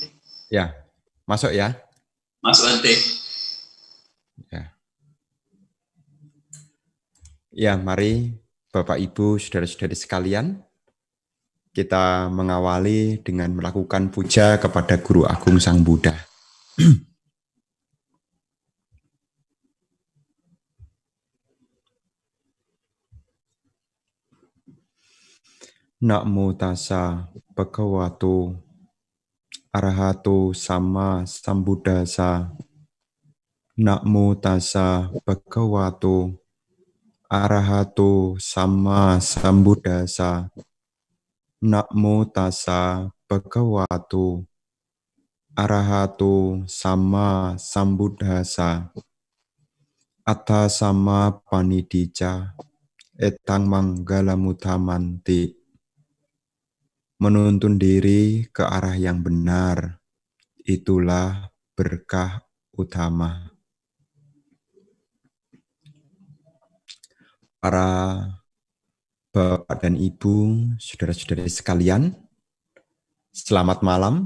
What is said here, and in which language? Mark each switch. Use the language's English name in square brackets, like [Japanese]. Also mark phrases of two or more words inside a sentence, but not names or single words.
[Indonesian] Ya, masuk ya. Masuk, Bante. Ya, mari Bapak Ibu, saudara-saudari sekalian, kita mengawali dengan melakukan puja kepada Guru Agung Sang Buddha. [Pali] Namo tassa bhagavato arahato sama sambuddhassa. Namo tassa bhagavato arahato sama sambuddhassa. Namo tassa bhagavato arahato sama sambuddhassa. Atta sama panidija etang manggalamuttamanti. [Indonesian] Menuntun diri ke arah yang benar, itulah berkah utama. Para Bapak dan Ibu, saudara-saudari sekalian, selamat malam.